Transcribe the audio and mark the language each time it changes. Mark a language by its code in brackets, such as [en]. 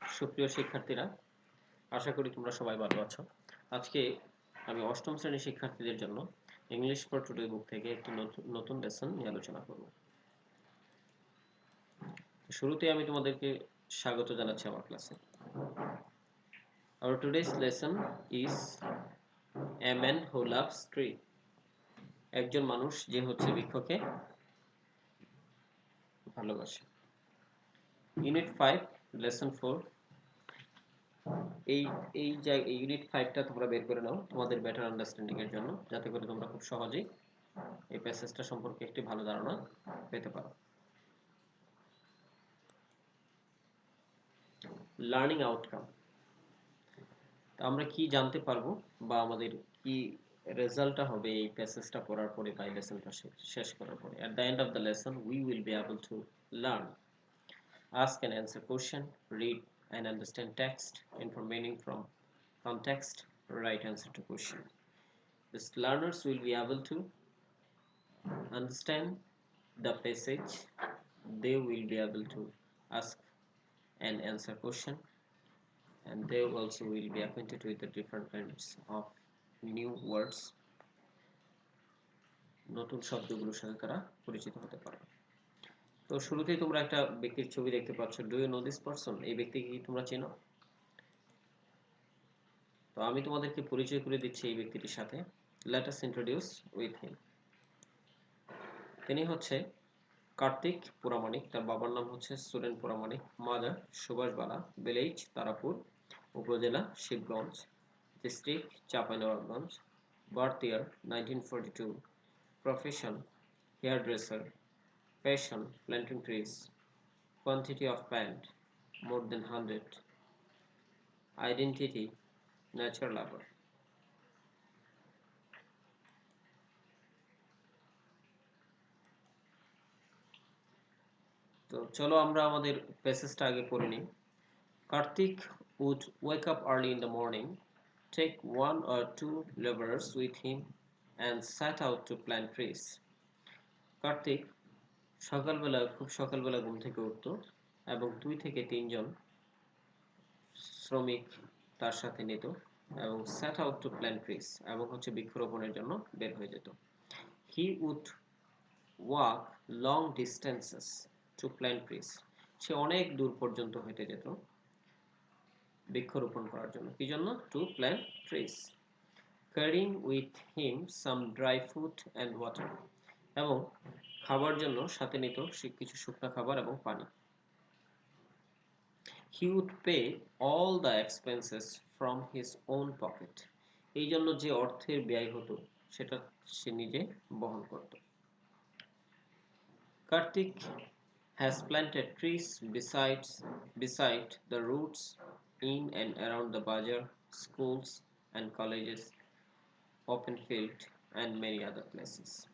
[bn] সুপ্রিয় শিক্ষার্থীরা, আশা করি তোমরা সবাই ভালো আছো। আজকে আমি অষ্টম শ্রেণীর শিক্ষার্থীদের জন্য ইংলিশ ফর টুডে বুক থেকে একটি নতুন লেসন নিয়ে আলোচনা করব। শুরুতে আমি তোমাদেরকে স্বাগত জানাচ্ছি আমার ক্লাসে। [en] Our today's lesson is a man who loves tree. [bn] একজন মানুষ যে হচ্ছে বৃক্ষকে ভালোবাসে। Unit 5 lesson 4। এই এই ইউনিট 5টা তোমরা বের করে নাও তোমাদের বেটার আন্ডারস্ট্যান্ডিং এর জন্য, যাতে করে তোমরা খুব সহজেই এই প্যাসেজটা সম্পর্কে একটি ভালো ধারণা পেতে পারো। লার্নিং আউটকাম, আমরা কি জানতে পারবো বা আমাদের কি রেজাল্টটা হবে এই প্যাসেজটা পড়ার পরে বা এই লেসনটা শেষ করার পরে। [en] At the end of the lesson we will be able to learn, ask and answer question, read and understand text, infer meaning from context, write answer to question. These learners will be able to understand the passage. They will be able to ask and answer question, and they also will be acquainted with the different kinds of new words. [bn] নতুন শব্দগুলোর সাথে তারা পরিচিত হতে পারবে। তো শুরুতেই তোমরা একটা ব্যক্তির ছবি দেখতে পাচ্ছ। [en] Do you know this person? [bn] এই ব্যক্তিকে কি তোমরা চেনো? তো আমি তোমাদেরকে পরিচয় করে দিচ্ছি এই ব্যক্তিটির সাথে। [en] Let us introduce with him. [bn] তিনি হচ্ছে [en] Kartik Pramanik. [bn] তার বাবার নাম হচ্ছে সুরেন পুরামানিক। মাদার সুভাষ বালা। [en] Village Tarapur. উপজেলা Shibganj. District Chapainawabganj. Birth year 1942। Profession hairdresser. Passion planting trees. Quantity of plant more than 100. Identity nature lover. [bn] তো চলো আমরা আমাদের প্যাসেজটা আগে পড়ে নিই। [en] Karthik would wake up early in the morning, take one or two laborers with him, and set out to plant trees. [bn] Kartik খুব সকালবেলা ঘুম থেকে উঠতো এবং 2 থেকে 3 জন শ্রমিক তার সাথে নিত এবং [en] set out to plant trees [bn] এবং হচ্ছে বৃক্ষরোপণের জন্য বের হয়ে যেত। [en] He would walk long distances to plant trees. [bn] সে অনেক দূর পর্যন্ত হেঁটে যেত বৃক্ষরোপণ করার জন্য। কি জন্য? [en] To plant trees. Carrying with him some dry food and water. [bn] এবং খাবার জন্য সাথে নিত কিছু শুকনো খাবার এবং পানি। [en] He would pay all the expenses from his own pocket. [bn] এই জন্য যে অর্থের ব্যয় হতো সেটা সে নিজে বহন করত। [en] Karthik has planted trees beside the roads in and around the bazaar, schools and colleges, open field and many other places.